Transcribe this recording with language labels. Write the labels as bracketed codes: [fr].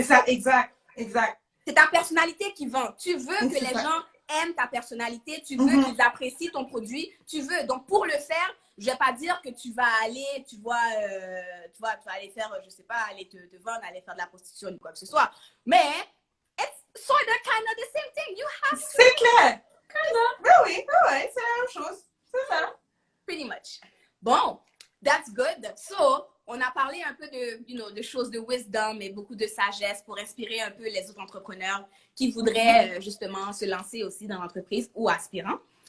[fr] C'est ça, exact. C'est ta personnalité qui vend. Tu veux que les gens aiment ta personnalité, tu veux qu'ils apprécient ton produit, tu veux. Donc, pour le faire, je vais pas dire que tu vas aller, tu vas aller faire, je sais pas, aller te vendre, aller faire de la prostitution ou quoi que ce soit. [en] Mais, it's sort of kind of the same thing. You have to. [fr] C'est clair. Ben oui, c'est la même chose. C'est ça. [en] Pretty much. Bon, that's good. [fr] So, on a parlé un peu de choses de wisdom et beaucoup de sagesse pour inspirer un peu les autres entrepreneurs qui voudraient justement se lancer aussi dans l'entreprise ou aspirants.